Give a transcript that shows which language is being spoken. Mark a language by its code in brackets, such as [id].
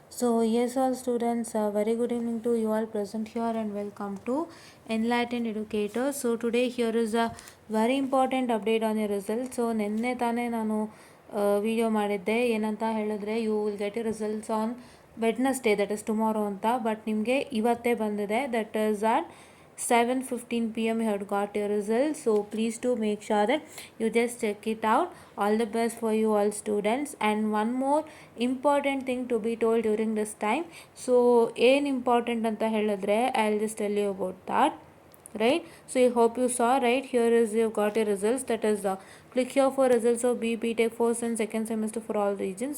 [en] So yes, all students, very good evening to you all present here and welcome to Enlightened Educators. So today here is a very important update on your results. So [kn] ನಿನ್ನೆ ತಾನೇ ನಾನು video ಮಾಡಿದ್ದೆ ಏನಂತ ಹೇಳಿದ್ರೆ [en] You will get you results on Wednesday, that is tomorrow ಅಂತ. But [kn] ನಿಮಗೆ ಇವತ್ತೇ ಬಂದಿದೆ, [en] That is at 7:15 p.m. you have got your results. So please do make sure that you just check it out. All the best for you all students. And one more important thing to be told during this time. So [kn] ಏನು important ಅಂತ ಹೇಳಿದ್ರೆ [en] I'll just tell you about that. Right, so I hope you saw. Right, here is you got your results, that is click here for results of BB Tech first and second semester for all regions.